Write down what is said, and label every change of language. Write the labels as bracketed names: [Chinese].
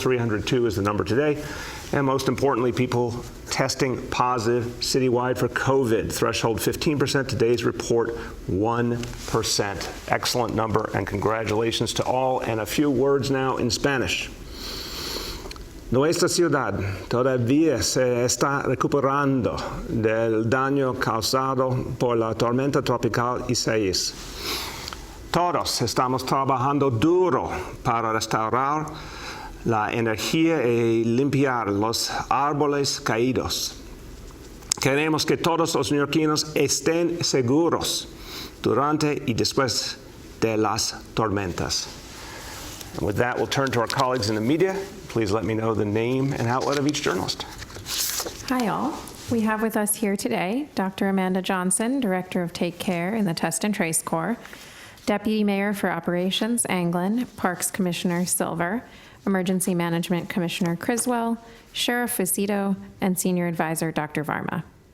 [English] 302 is the number today. And most importantly, people testing positive citywide for COVID. Threshold 15%. Today's report 1%. Excellent number, and congratulations to all. And a few words now in Spanish. [Spanish] Nuestra ciudad todavía se está recuperando del daño causado por la tormenta tropical Isaías. Todos estamos trabajando duro para restaurar la energía y limpiar los árboles caídos. Queremos que todos los neoyorquinos estén seguros durante y después de las tormentas. [English] And with that, we'll turn to our colleagues in the media. Please let me know the name and outlet of each journalist. Hi, all. We have with us here today Dr. Amanda Johnson, Director of Take Care in the Test and Trace Corps, Deputy Mayor for Operations, Anglin, Parks Commissioner Silver, Emergency Management Commissioner Criswell, Sheriff Fucito, and Senior Advisor Dr. Varma.